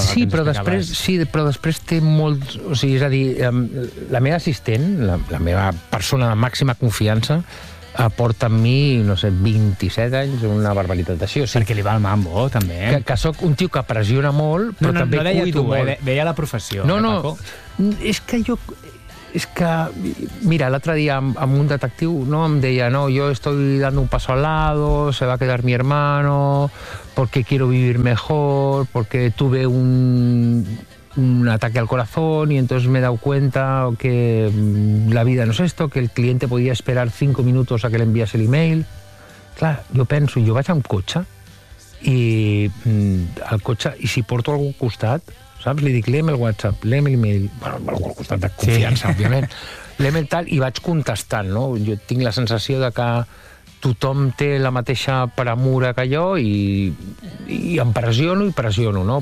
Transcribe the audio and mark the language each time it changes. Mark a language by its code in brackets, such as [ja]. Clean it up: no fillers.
[ca] sí, però després, té molt... O sigui, és a dir, la meva assistent, la meva persona de màxima confiança, porta amb mi, no sé, 27 anys, una barbaritat d'això. O sigui, perquè li va el mambo, també. Que sóc un tio que pressiona molt, però també cuido molt. Veia la professió. No, és que jo... És que, mira, l'altre dia amb un detectiu, no, em deia, [es] no, yo estoy dando un paso al lado, se va a quedar mi hermano, porque quiero vivir mejor, porque tuve un ataque al corazón y entonces me he dado cuenta que la vida no es esto, que el cliente podía esperar 5 minutos a que le envíase el email. [ca] Clar, jo penso, jo vaig amb cotxe i si porto algú al costat, saps? Li dic, lem el WhatsApp, lem el email, bueno, algú al costat de confiança, sí, òbviament, lem el tal, i vaig contestant, no? Jo tinc la sensació de que tothom té la mateixa premura que jo i em pressiono i pressiono, no?